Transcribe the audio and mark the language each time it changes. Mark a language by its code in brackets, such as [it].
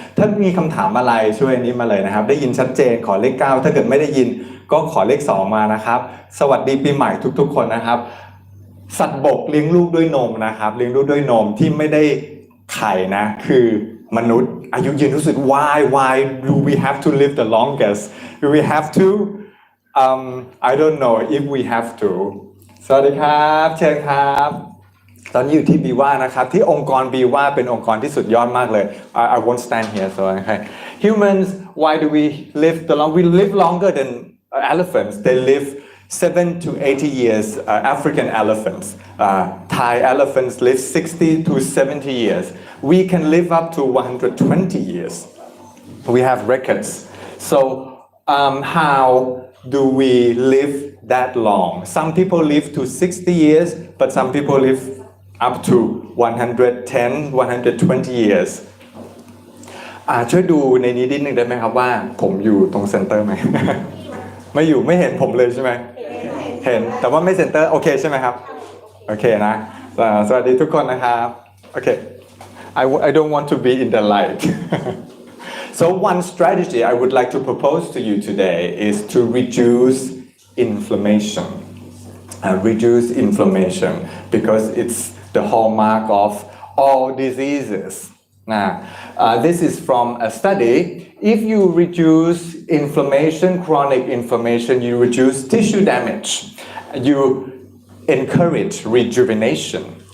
[th] ถ้ามีคำถามอะไรช่วยนี้มาเลยนะครับได้ยินชัดเจนขอเลข 9ถ้าเกิดไม่ได้ยินก็ขอเลข 2มานะครับสวัสดีปีใหม่ทุกๆคนนะครับสัตว์บกเลี้ยงลูกด้วยนมนะครับเลี้ยงลูกด้วยนมที่ไม่ได้ไข่นะคือมนุษย์อายุยืนที่สุด [en] Why do we have to live the longest? Do we have to? [th] I don't know if we have to สวัสดีครับเชิญครับตอนนี้อยู่ที่บีว่านะครับที่องค์กรบีว่าเป็นองค์กรที่สุดยอดมากเลย [en] I won't stand here so okay humans why do we live we live longer than elephants they live 7 to 80 years African elephants Thai elephants live 60 to 70 years we can live up to 120 years we have records so how do we live that long? Some people live to 60 years, but some people live up to 110, 120 years. [th] ช่วยดูในนี้นิดนึงได้ไหมครับว่าผมอยู่ตรงเซ็นเตอร์ไหม ไม่อยู่ไม่เห็นผมเลยใช่ไหมเห็นแต่ว่าไม่เซ็นเตอร์โอเคใช่ไหมครับโอเคนะสวัสดีทุกคนนะครับโอเค [en] I don't want to be in the light So one strategy I would like to propose to you today is to reduce inflammation. Reduce inflammation because it's the hallmark of all diseases. Now, this is from a study. If you reduce inflammation, chronic inflammation, you reduce tissue damage. You encourage rejuvenation.